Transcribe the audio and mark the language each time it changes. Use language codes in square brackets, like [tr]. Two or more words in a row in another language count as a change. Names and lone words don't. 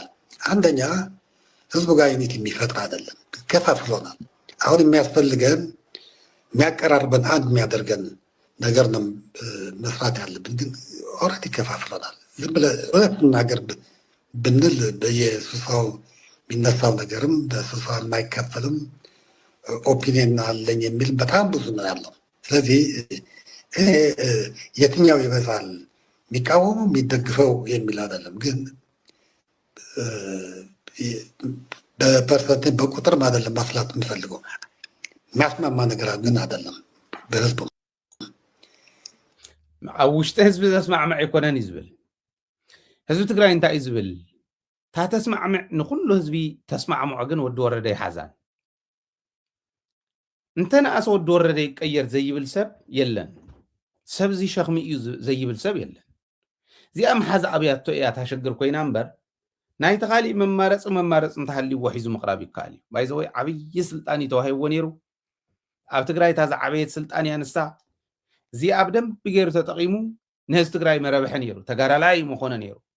[am] አንደኛ ህዝቡ ጋር ዩኒቲ የሚፈጥር አይደለም፣ ከፋፍሎናል። አሁን የሚያስፈልገን የሚያቀራርበን አንድ የሚያደርገን ነገር ነው መስራት ያለብን። ግን ኦልሬዲ ከፋፍሎናል። ዝም ብለህ እውነት እናገር ብንል በየስብሰባው የሚነሳው ነገርም በስብሰባ የማይከፈልም ኦፒኒየን አለኝ የሚል በጣም ብዙ ነው ያለው። ስለዚህ የትኛው ይበዛል የሚቃወሙ የሚደግፈው የሚል አይደለም። ግን በፐርሰንት በቁጥርም አይደለም ማስላት የምፈልገው። የሚያስማማ ነገር ግን አይደለም። በህዝቡ [ti] ኣብ ውሽጢ ህዝቢ ዘስማዕምዕ ኣይኮነን እዩ ዝብል ህዝቢ ትግራይ እንታይ እዩ ዝብል እታ ተስማዕምዕ ንኩሉ ህዝቢ ተስማዕምዖ ግን ወዲ ወረደ ይሓዛን እንተነኣሰ ወዲ ወረደ ይቀየር ዘይብል ሰብ የለን። ሰብ እዚ ሸኽሚ እዩ ዘይብል ሰብ የለን። እዚኣ መሓዛ ኣብያቶ እያ ታሸግር ኮይና እምበር ናይቲ ካሊእ መማረፂ እንተሃልይዎ ሒዙ ምቕራብ ይከኣል እዩ። ባይዘወይ ዓብዪ ስልጣን እዩ ተዋሂብዎ ነይሩ። ኣብ ትግራይ እታ ዝዓበየት ስልጣን እያ ንሳ። እዚኣ ብደንቢ ገይሩ ተጠቂሙ ንህዝቢ ትግራይ መረብሐ ነይሩ፣ ተጋዳላይ ምኾነ ነይሩ።